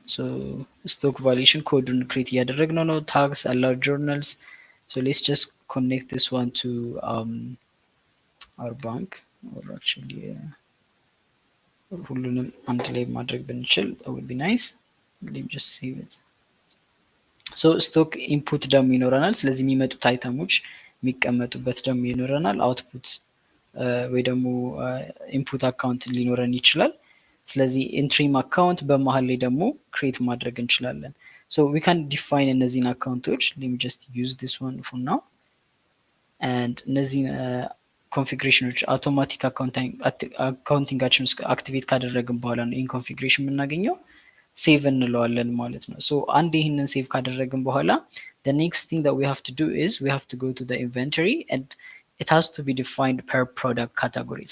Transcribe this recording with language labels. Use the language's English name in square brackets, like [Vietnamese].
[English] so stock valuation code create [Amharic] እያደረግነው ነው። [English] tags allow journals so let's just connect this one to our bank or actually [Amharic] ሁሉንም አንድ ላይ ማድረግ ብንችል [English] that would be nice. let me just save it. [Amharic] so stock input ደግሞ ይኖረናል። ስለዚህ የሚመጡት አይተሞች የሚቀመጡበት ደግሞ ይኖረናል። output ወይ ደግሞ ኢንፑት አካውንት ሊኖረን ይችላል። ስለዚህ ኢንትሪም አካውንት በመሃል ላይ ደግሞ ክሬት ማድረግ እንችላለን። [English] so we can define [Amharic] እነዚህን አካውንቶች [English] let me just use this one for now and [Amharic] እነዚህን ኮንፊግሬሽኖች አውቶማቲክ አካውንቲንጋችን ውስጥ አክቲቬት ካደረግን በኋላ ነው ኢን ኮንፊግሬሽን የምናገኘው። ሴቭ እንለዋለን ማለት ነው። ሶ አንድ ይህንን ሴቭ ካደረግን በኋላ [English] the next thing that we have to do is we have to go to the inventory and it has to be defined per product category.